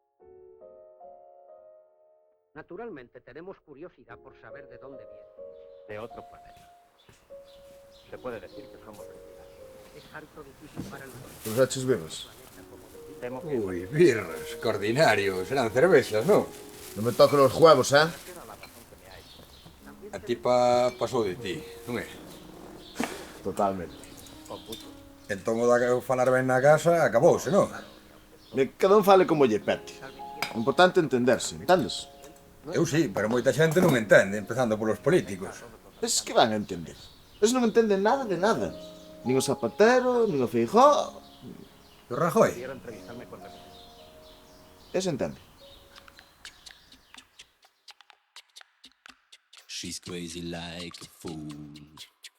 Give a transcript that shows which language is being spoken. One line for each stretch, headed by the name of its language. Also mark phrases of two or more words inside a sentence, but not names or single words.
Spanish: Naturalmente, tenemos curiosidad por saber de dónde viene. De otro planeta. Se puede decir que somos vecinos. Es harto difícil para nosotros.
Galician: Os haches birras? Ui, birras, que ordinario, serán cervezas, non? Non me toquen os huevos, eh? A tipa pasou de ti, non é? Totalmente. Entón o da que falar ben na casa acabouse, non? Cada un fale como lle pete. O importante é entenderse, entendes? Eu sí, pero moita xente non entende, empezando polos políticos.
Spanish: Es que van a entender.
Galician: Es non entenden nada de nada. Nin o Zapatero, nin o Feijóo. O Rajoy. Ese entende.
English: She's crazy like a fool.